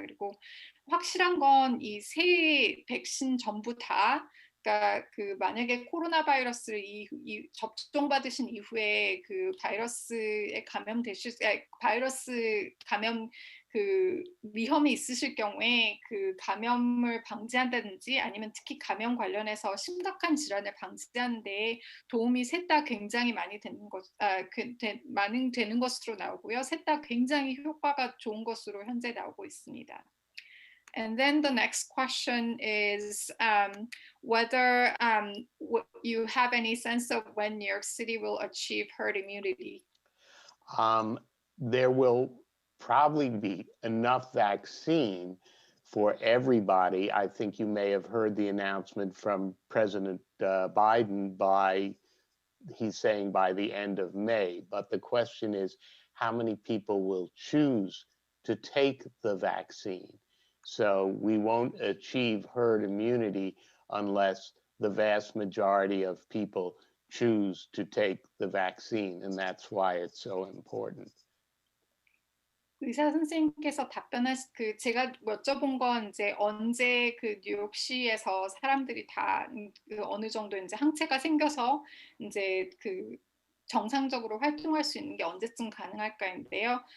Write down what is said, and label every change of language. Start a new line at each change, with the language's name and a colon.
Korean: 그리고 확실한 건 이 세 백신 전부 다 그러니까 그 만약에 코로나 바이러스를 접종 받으신 이후에 그 바이러스에 바이러스 감염 그 위험이 있으실 경우에 그 감염을 방지한다든지 아니면 특히 감염 관련해서 심각한 질환을 방지하는 데 도움이 셋 다 굉장히 많이 되는 것으로 나오고요. 셋 다 굉장히 효과가 좋은 것으로 현재 나오고 있습니다.
English: And then the next question is whether you have any sense of when New York City will achieve herd immunity. There will probably be enough vaccine for everybody. I think you may have heard the announcement from President Biden he's saying by the end of May. But the question is, how many people will choose to take the vaccine? So we won't achieve herd immunity unless the vast majority of people choose to take the vaccine, and that's why it's so important.
Korean: 의사 선생님께서 제가 여쭤본 건 이제 언제 그 뉴욕시에서 사람들이 다 어느 정도 이제 항체가 생겨서 이제 그 정상적으로 활동할 수 있는 게 언제쯤 가능할까인데요.